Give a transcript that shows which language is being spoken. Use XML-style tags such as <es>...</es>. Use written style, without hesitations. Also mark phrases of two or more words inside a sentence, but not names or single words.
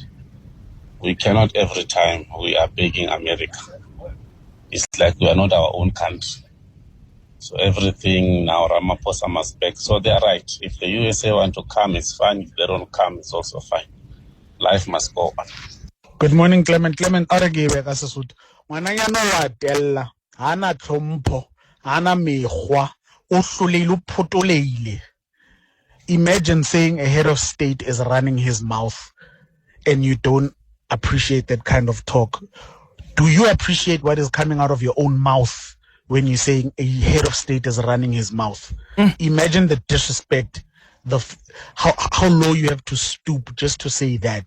<en>We cannot every time we are begging America. It's like we are not our own country. So everything now Ramaphosa must back. So they are right. If the USA want to come, it's fine. If they don't come, it's also fine. Life must go on. Good morning, Clement. Clement,</en> <st>Aragiwe ka Sesotho. Ngwananyana wa tella, hana tlhompho, hana mekgwa, o hlolehile, o photoleile.</st> <en>Imagine saying a head of state is running his mouth and you don't appreciate that kind of talk. Do you appreciate what is coming out of your own mouth when you're saying a head of state is running his mouth? Imagine the disrespect, how low you have to stoop just to say that.</en>